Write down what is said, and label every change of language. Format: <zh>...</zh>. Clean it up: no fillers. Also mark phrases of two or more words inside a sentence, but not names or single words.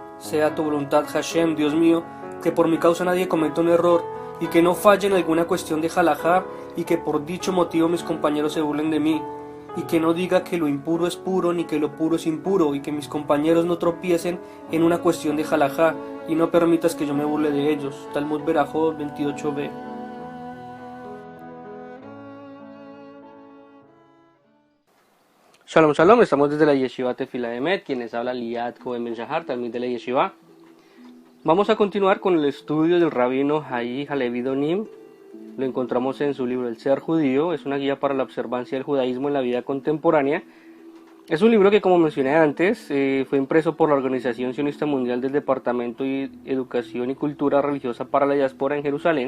<es>sea tu voluntad, Hashem, Dios mío, que por mi causa nadie cometa un error, y que no falle en alguna cuestión de halajá, y que por dicho motivo mis compañeros se burlen de mí, y que no diga que lo impuro es puro, ni que lo puro es impuro, y que mis compañeros no tropiecen en una cuestión de halajá, y no permitas que yo me burle de ellos. Talmud Berajot 28b. Shalom, shalom, estamos desde la Yeshiva Tefila Emet, quienes habla Liat Cohen Ben Shahar, también de la Yeshiva. Vamos a continuar con el estudio del rabino Hai Halevi Donim. Lo encontramos en su libro El Ser Judío, es una guía para la observancia del judaísmo en la vida contemporánea. Es un libro que, como mencioné antes, fue impreso por la Organización Sionista Mundial del Departamento de Educación y Cultura Religiosa para la Diáspora en Jerusalén.</es>